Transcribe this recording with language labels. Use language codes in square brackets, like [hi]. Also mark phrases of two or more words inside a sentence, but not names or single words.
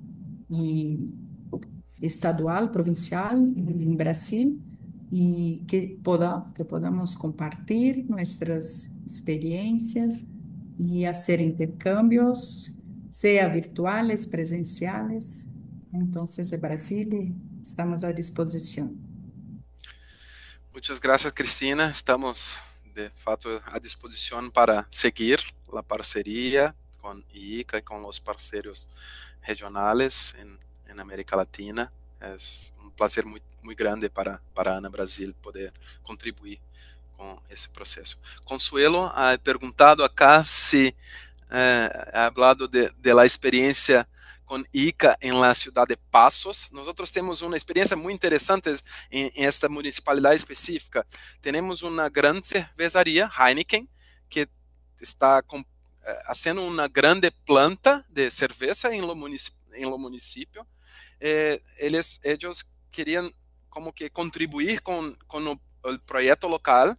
[es] estadual, provincial en Brasil, y que podamos compartir nuestras experiencias y hacer intercambios, sea virtuales, presenciales. Entonces, en Brasil estamos a disposición. Muchas gracias, Cristina. [pt] Estamos, de fato, à disposição para seguir a parceria com ICA e com os parceiros regionais em América Latina. É um prazer muito grande para Ana Brasil poder contribuir com esse processo. [es] Consuelo ha perguntado acá se ha hablado de la experiência com ICA em la ciudad de Passos. [pt] Nós temos uma experiência muito interessante em esta municipalidade específica. Temos uma grande cervejaria, Heineken, que está fazendo uma grande planta de cerveja em lo município. Eles queriam como que contribuir com o projeto local.